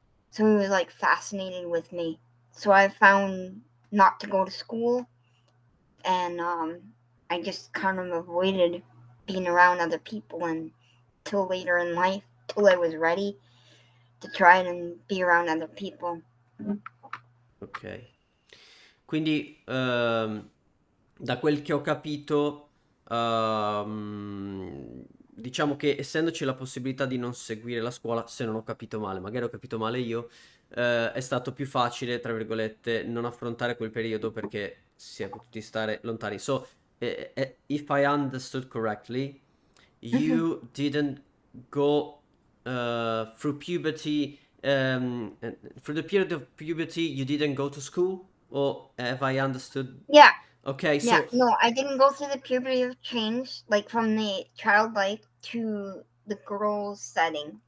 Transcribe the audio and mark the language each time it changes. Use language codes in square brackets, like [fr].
[en] So he was like fascinated with me. So I found not to go to school, and I just kind of avoided being around other people until later in life, till I was ready to try and be around other people. Ok. [it] Quindi, da quel che ho capito, diciamo che essendoci la possibilità di non seguire la scuola, se non ho capito male, magari ho capito male io, è stato più facile, tra virgolette, non affrontare quel periodo perché si è potuti stare lontani. [en] So, if I understood correctly, Mhm. you didn't go through puberty, through the period of puberty, you didn't go to school, or have I understood? Yeah, Okay, yeah. so No, I didn't go through the puberty of change, like from the childlike to the girls setting.